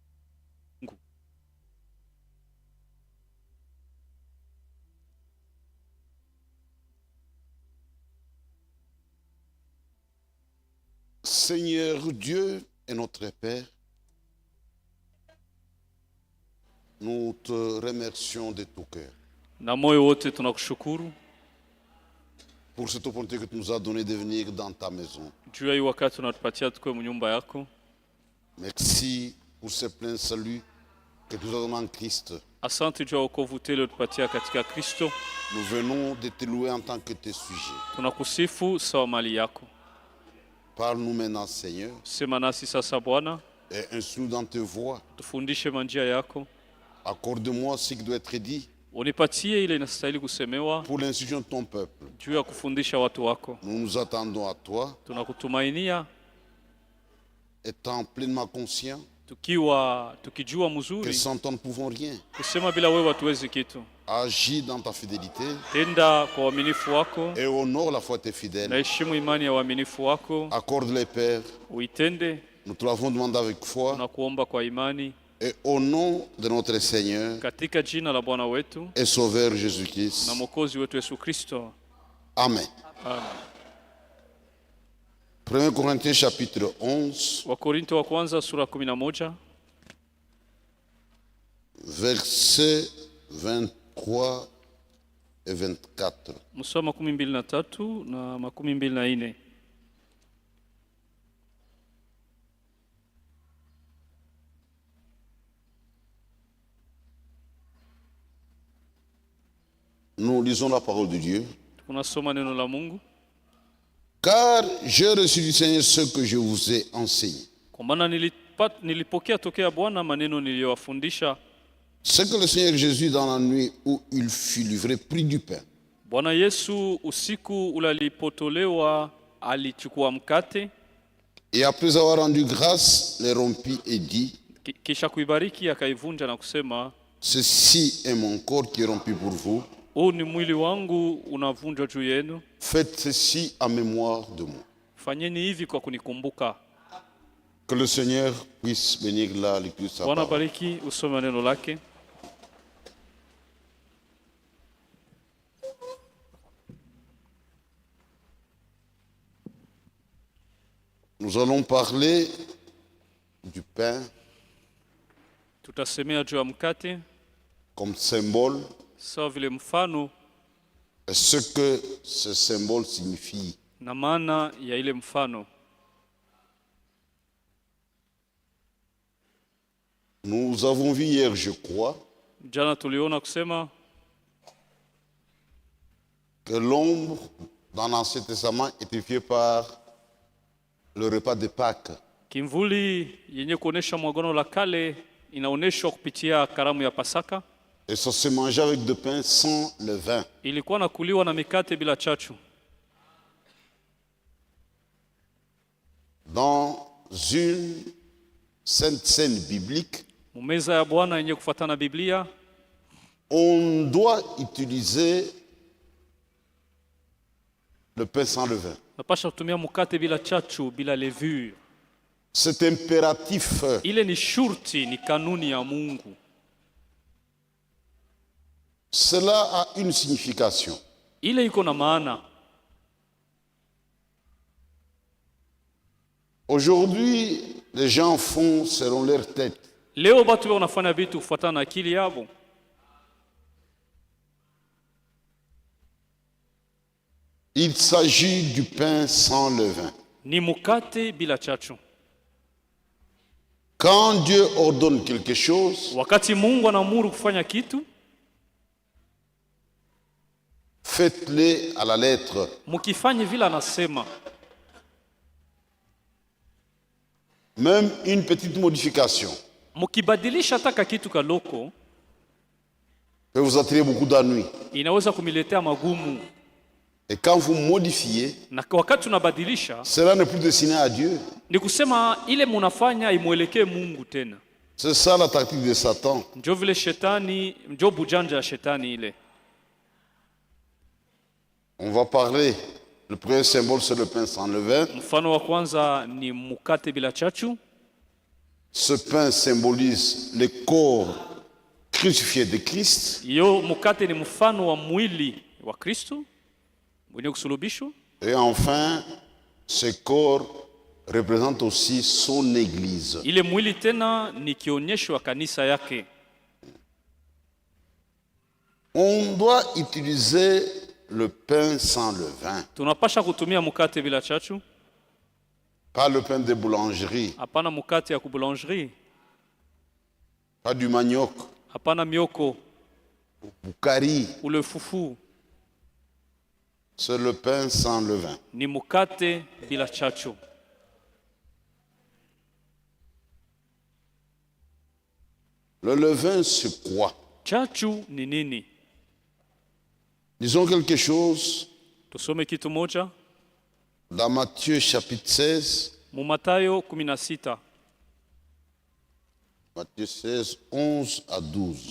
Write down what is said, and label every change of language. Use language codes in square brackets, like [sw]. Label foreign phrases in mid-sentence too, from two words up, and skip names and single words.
[fr] Seigneur Dieu et notre Père, nous te remercions de tout cœur [sw] Na moyo wote tunakushukuru [fr] pour cette opportunité que tu nous as donnée de venir dans ta maison. [sw] juu ya hii wakati unatupatia tukue mnyumba yako. [fr] Merci pour ce plein salut que tu nous as donné en Christ. [sw] Asante juu ya wokovu tele utupatia katika Kristo. [fr] Nous venons de te louer en tant que tes sujets. [sw] Tunakusifu sawa mali yako. [fr] Parle-nous maintenant, Seigneur, [sw] Sema nasi sasa Bwana, [fr] et instruis-nous dans tes voies. [sw] tufundishe manjia yako. [fr] Accorde-moi ce qui doit être dit [sw] Unipatie ile inastahili kusemewa [fr] pour l'instruction de ton peuple. [sw] juu ya kufundisha watu wako. [fr] Nous nous attendons à toi, [sw] Tunakutumainia [fr] étant pleinement conscients [sw] tukijua [fr] que [sw] mzuri [fr] sans toi nous ne pouvons rien. [sw] kusema bila wewe hatuwezi kitu. [fr] Agis dans ta fidélité [sw] Tenda kwa uaminifu wako [fr] et honore la foi de tes [sw] na [fr] fidèles. [sw] heshimu imani ya uaminifu wako. [fr] Accorde-les, Père. [sw] Uitende, [fr] Nous te l'avons demandé avec foi [sw] tunakuomba kwa imani [fr] et au nom de notre Seigneur [sw] katika jina la Bwana wetu [fr] et Sauveur [sw] na [fr] Jésus-Christ. [sw] Mwokozi wetu Yesu Kristo. [fr] Amen. [sw] Amen. [fr] 1 Corinthiens chapitre 11, [sw] Wakorinto wa kwanza sura 11 [fr] versets 23 et 24. [sw] mstari wa 23 na 24. [fr] Nous lisons la parole de Dieu. [sw] Tunasoma neno la Mungu. [fr] Car j'ai reçu du Seigneur ce que je vous ai enseigné. [sw] Kwa maana nilipokea tokea Bwana maneno niliyowafundisha. [fr] C'est que le Seigneur Jésus, dans la nuit où il fut livré, prit du pain. [sw] Bwana Yesu usiku ule alipotolewa alichukua mkate, [fr] Et après avoir rendu grâce, les rompit et dit, [sw] kisha kuibariki akaivunja na kusema, [fr] ceci est mon corps qui est rompu pour vous. [sw] huu ni mwili wangu unavunjwa juu yenu. [fr] Faites ceci en mémoire de moi. [sw] Fanyeni hivi kwa kunikumbuka. [fr] Que le Seigneur puisse bénir la lecture de sa [sw] Bwana [fr] parole. [sw] bariki usome neno lake. [fr] Nous allons parler du pain [sw] Tutasemea juu ya mkate [fr] comme symbole [sw] sawa vile mfano [fr] et ce que ce symbole signifie. [sw] na maana ya ile mfano. [fr] Nous avons vu hier, je crois, [sw] Jana tuliona kusema [fr] que l'ombre dans l'Ancien Testament était fait par le repas de Pâques. [sw] kimvuli yenye kuonesha mwagano la kale inaoneshwa kupitia karamu ya Pasaka. [fr] Et ça se mangeait avec du pain sans levain. [sw] Ilikuwa nakuliwa na mikate bila chachu. [fr] Dans une sainte scène biblique, [sw] Mumeza ya Bwana yenye kufuatana Biblia [fr] on doit utiliser le pain sans levain. [sw] napasha kutumia mkate bila chachu, bila levure. [fr] C'est impératif. [sw] Ile ni shurti, ni kanuni ya Mungu. [fr] Cela a une signification. [sw] Ile iko na maana. [fr] Aujourd'hui, les gens font selon leur tête. [sw] Leo batu wanafanya vitu kufuatana na akili yabo. [fr] Il s'agit du pain sans levain. [sw] Ni mukate bila chachu. [fr] Quand Dieu ordonne quelque chose, [sw] Wakati Mungu anaamuru kufanya kitu, [fr] faites-le à la lettre. [sw] mukifanye vile anasema. [fr] Même une petite modification [sw] Mukibadilisha taka kitu kaloko, [fr] peut vous attirer beaucoup d'ennuis. [sw] inaweza kumiletea magumu. [fr] Et quand vous modifiez, [sw] Na wakati unabadilisha, [fr] cela n'est plus destiné à Dieu. [sw] ni kusema ile munafanya imwelekee Mungu tena. [fr] C'est ça la tactique de Satan. [sw] Njo vile shetani, njo bujanja ya shetani ile. [fr] On va parler Le premier symbole, c'est le pain sans levain. [sw] Mfano wa kwanza ni mkate bila chachu. [fr] Ce pain symbolise le corps crucifié de Christ. [sw] Hiyo mkate ni mfano wa mwili wa Kristo mwenye kusulubishwa. [fr] Et enfin, ce corps représente aussi son église. [sw] Ile mwili tena ni kionyesho wa kanisa yake. [fr] On doit utiliser le pain sans levain, [sw] Tunapasha kutumia mkate bila chachu, [fr] pas le pain de boulangerie, [sw] hapana mkate ya kuboulangerie, [fr] pas du manioc, [sw] hapana mioko, [fr] boukari. [sw] ule fufu. [fr] C'est le pain sans levain. [sw] Ni mkate bila chachu. [fr] Le levain, c'est quoi? [sw] Chachu ni nini? [fr] Disons quelque chose [sw] Tusome kitu moja [fr] dans Matthieu chapitre 16, [sw] mu Mathayo 16 [fr] Matthieu 16, 11 à 12.